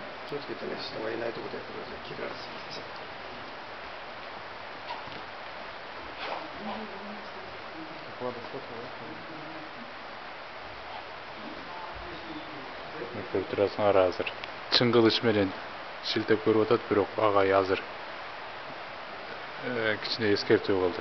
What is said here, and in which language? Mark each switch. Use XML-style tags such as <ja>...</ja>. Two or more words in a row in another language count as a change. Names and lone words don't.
<ja>気をつけてね、人がいないところでやってください。気がついちゃって。</ja> <ky>Көрүп турасыңар азыр. Чын кылыч менен шилтеп көрүп атат, бирок агай азыр кичине эскертүү болду.</ky>